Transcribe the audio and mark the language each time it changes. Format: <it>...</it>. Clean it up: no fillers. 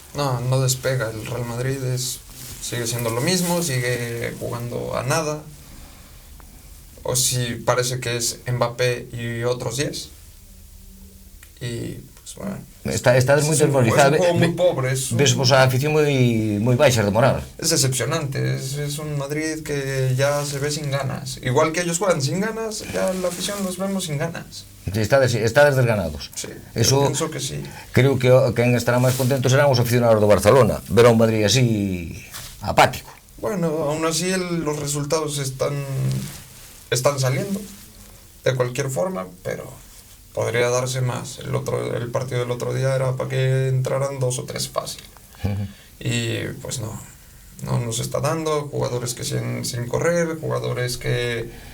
<es>No despega, el Real Madrid sigue siendo lo mismo, sigue jugando a nada, o si parece que es Mbappé y otros 10, y pues bueno...</es> <gl>Estás moi desmoralizado.</gl> <es>Es un juego muy pobre.</es> <gl>Ves vos a afición moi baixa de moral.</gl> <es>Es decepcionante, es un Madrid que ya se ve sin ganas. Igual que ellos juegan sin ganas, ya la afición los vemos sin ganas.</es> <gl>Estades desganados.</gl> <es>Sí, eso, pienso que sí.</es> <gl>Creo que quen estará máis contento serán os aficionados do Barcelona. Ver a un Madrid así apático.</gl> <es>Bueno, aún así los resultados están saliendo de cualquier forma, pero... podría darse más. El partido del otro día era para que entraran 2 o 3 fácil. Y pues no nos está dando. Jugadores que siguen sin correr, jugadores que...</es>